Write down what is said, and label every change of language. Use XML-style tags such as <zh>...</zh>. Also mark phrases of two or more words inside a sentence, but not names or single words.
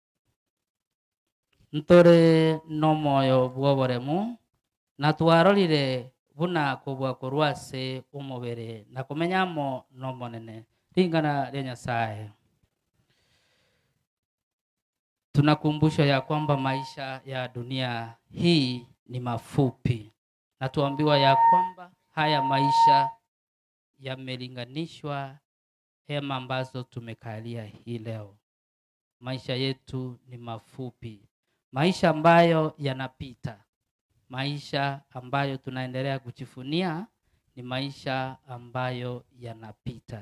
<guz>ntore nomoyo bwoboremu na twarorire buna kobua korwase omobere na komenyamo nomonene ringana rya Nyasaye</guz> <sw>Tunakumbushwa ya kwamba maisha ya dunia hii ni mafupi, na tuambiwa ya kwamba haya maisha yamelinganishwa hema ambazo tumekalia hii leo. Maisha yetu ni mafupi, maisha ambayo yanapita, maisha ambayo tunaendelea kujivunia ni maisha ambayo yanapita.</sw>